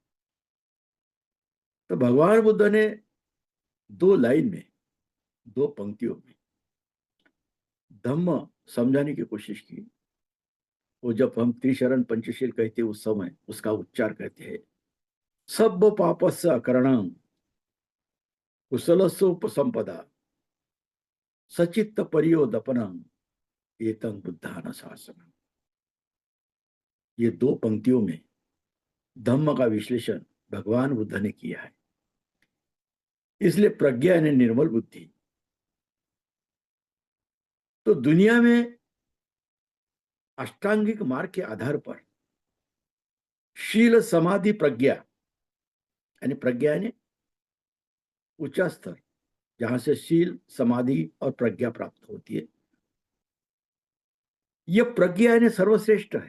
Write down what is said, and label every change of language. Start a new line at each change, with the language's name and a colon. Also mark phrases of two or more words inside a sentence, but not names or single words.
Hindi: तो भगवान बुद्ध ने दो लाइन में, दो पंक्तियों में धम्म समझाने की कोशिश की। वो जब हम त्रिशरण पंचशील कहते उस समय उसका उच्चार कहते हैं,
Pali: सब पापस्य अकरणं कुशलसोपसंपदा सचित्त परियोदपनम एतं बुद्धान शासनम।
Hindi: ये दो पंक्तियों में धम्म का विश्लेषण भगवान बुद्ध ने किया है। इसलिए प्रज्ञा यानी निर्मल बुद्धि। तो दुनिया में अष्टांगिक मार्ग के आधार पर शील समाधि प्रज्ञा, यानी प्रज्ञा यानी ऊंचा स्तर जहां से शील समाधि और प्रज्ञा प्राप्त होती है, यह प्रज्ञा यानी सर्वश्रेष्ठ है।